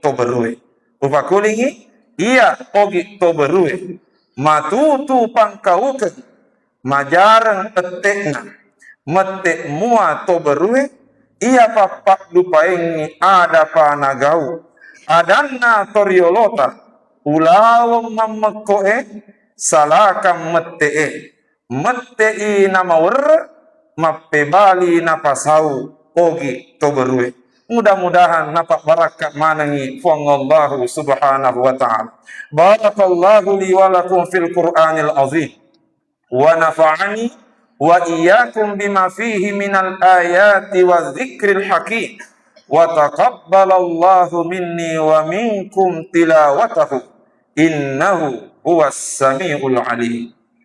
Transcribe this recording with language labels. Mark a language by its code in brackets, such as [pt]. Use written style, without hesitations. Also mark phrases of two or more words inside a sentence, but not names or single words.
[bug] toberue upakulingi iya ogi toberue matutu pangkauke majarang etekna mette mua toberue iya papak dupaengi ada panagau adanna toriolota ulawam mammekoe salakam mettei nama wer mappe bali napasau ogi toberue. Mudah-mudahan napak barakat manangi fuang Allah [ar] سبحانه و تعالى. بارك الله لي و لكم في القرآن العظيم و نفعني و إياكم بما فيه من الآيات و الذكر الحكيم و تقبل الله مني و منكم تلاوته إنه هو السميع العليم.